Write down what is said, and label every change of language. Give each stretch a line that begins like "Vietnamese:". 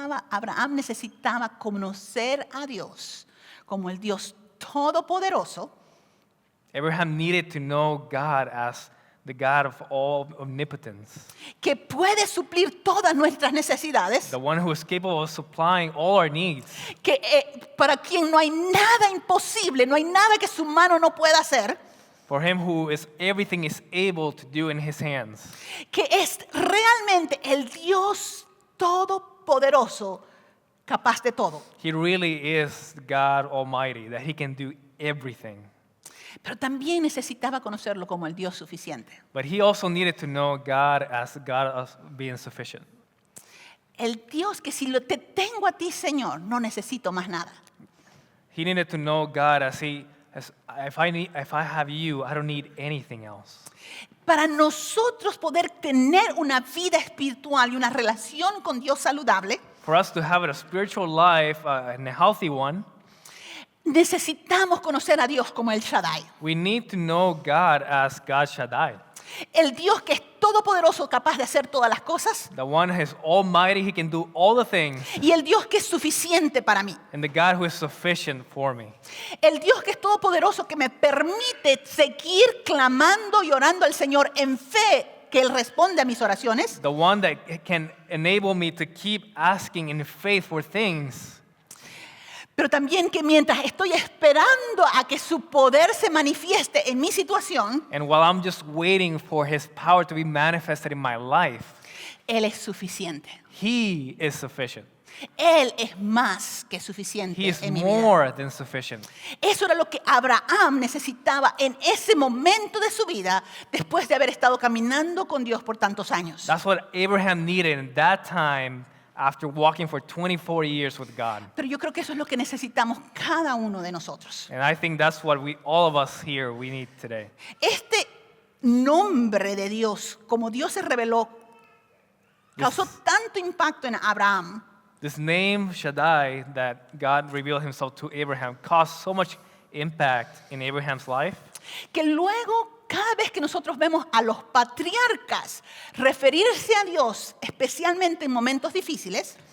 Spanish: Abraham necesitaba conocer a Dios como el Dios todopoderoso,
English: Abraham needed to know God as the God of all omnipotence,
Spanish: que puede suplir todas nuestras necesidades,
English: the one who is capable of supplying all our needs,
Spanish: que para quien no hay nada imposible, no hay nada que su mano no pueda hacer,
English: for him who is everything is able to do in his hands.
Spanish: que es realmente el Dios todopoderoso, capaz de todo.
English: He really is God Almighty, that he can do everything.
Spanish: Pero también necesitaba conocerlo como el Dios suficiente.
English: But he also needed to know God as God of being sufficient.
Spanish: El Dios que si te tengo a ti, Señor, no necesito más nada.
English: He needed to know God as if I have you, I don't need anything else.
Spanish: Para nosotros poder tener una vida espiritual y una relación con Dios saludable,
English: For us to have a spiritual life and a healthy one,
Spanish: necesitamos conocer a Dios como el Shaddai.
English: we need to know God as God Shaddai.
Spanish: El Dios que es todopoderoso, capaz de hacer todas las cosas,
English: The one who is almighty, he can do all the things.
Spanish: y el Dios que es suficiente para mí.
English: And the God who is sufficient for me.
Spanish: El Dios que es todopoderoso, que me permite seguir clamando y orando al Señor en fe, que Él responde a mis oraciones,
English: The one that can enable me to keep asking in faith for things.
Spanish: pero también que mientras estoy esperando a que su poder se manifieste en mi situación,
English: And while I'm just waiting for his power to be manifested in my life,
Spanish: Él es suficiente.
English: he is sufficient.
Spanish: Él es más que suficiente
English: He is
Spanish: en mi vida.
English: more than sufficient.
Spanish: Eso era lo que Abraham necesitaba en ese momento de su vida, después de haber estado caminando con Dios por tantos años.
English: That's what Abraham needed in that time after walking for 24 years with God.
Spanish: Pero yo creo que eso es lo que necesitamos cada uno de nosotros.
English: And I think that's what all of us here, we need today.
Spanish: Este nombre de Dios, como Dios se reveló, causó tanto impacto en Abraham,
English: This name, Shaddai, that God revealed himself to Abraham, caused so much impact in Abraham's life
Spanish: que luego cada vez que nosotros vemos a los patriarcas referirse a Dios, especialmente en momentos difíciles,